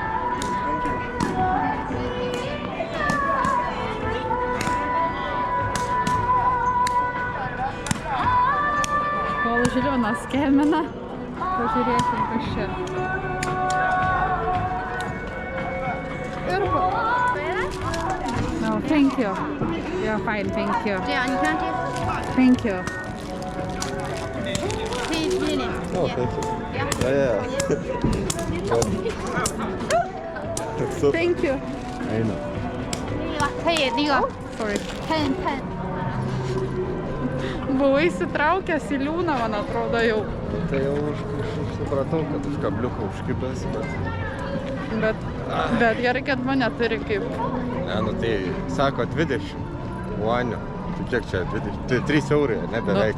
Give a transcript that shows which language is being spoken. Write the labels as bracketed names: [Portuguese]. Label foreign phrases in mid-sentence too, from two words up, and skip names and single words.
[Lithuanian] Kol Žilvinas skemina, pažiūrėsim, kas čia. [English] Ir no, thank you. You're fine, thank you. Thank you. Oh, thank you. Yeah. Thank you. [Lithuanian] Eina. [Chinese] 可以那个 [English] Sorry. 喷。 [Lithuanian] Buvai įsitraukęs į liūną, man atrodo, jau. Tai jau supratau, kad už kabliuką užkibęs, Bet gerai, kad mane turi kaip. Ne, nu tai sako 20 juanių. Tai kiek čia 20? Tai 3 eurai, ne beveik.